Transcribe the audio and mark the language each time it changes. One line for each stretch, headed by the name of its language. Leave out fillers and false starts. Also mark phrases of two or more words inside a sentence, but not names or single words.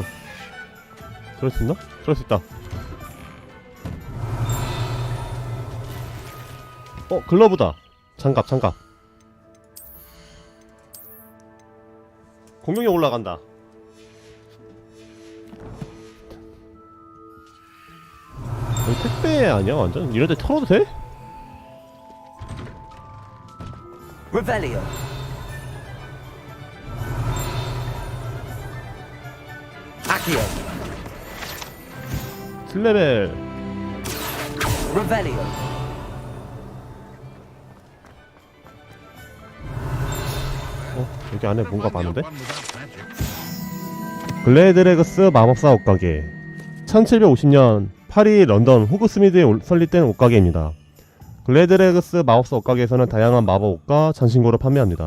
Korean: 들을 수 있나? 들을 수 있다. 글러브다. 장갑. 공격력 올라간다. 여기 택배 아니야 완전? 이런데 털어도 돼? Revelio. Accio. 슬레벨. Revelio. 여기 안에 뭔가 많은데? 글래드레그스 마법사 옷가게. 1750년 파리, 런던, 호그스미드에 설립된 옷가게입니다. 글래드레그스 마법사 옷가게에서는 다양한 마법 옷과 장신구를 판매합니다.